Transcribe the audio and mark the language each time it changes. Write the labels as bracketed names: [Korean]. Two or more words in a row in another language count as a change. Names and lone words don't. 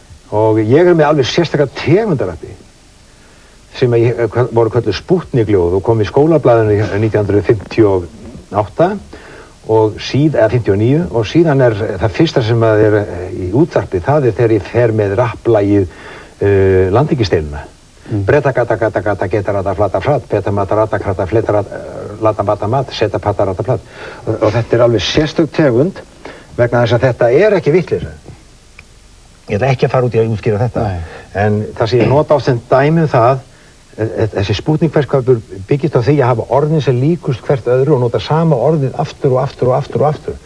[Icelandic] Og ég er með alveg sérstaklega tegundarappi sem voru kölluð Spútnikljóð og kom í skólablaðinu 1958 og eða 59 og síðan er það fyrsta sem að er í útvarpi, það er þegar ég fer með rapplægið Landhelgisdeiluna. Breta gata gata gata geta rata flata frat, beta mata rata krata fleta lata bata mat, seta pata rata plat. Og þetta er alveg sérstök tegund vegna þess að þetta er ekki vitleysa. Ég ætla ekki að fara út í að útskýra þetta. En það sem ég nota á sem dæmi það, þessi spútnikverskapur byggist á því að hafa orðin sem líkust hvert öðru og nota sama orðið aftur og aftur og aftur og aftur.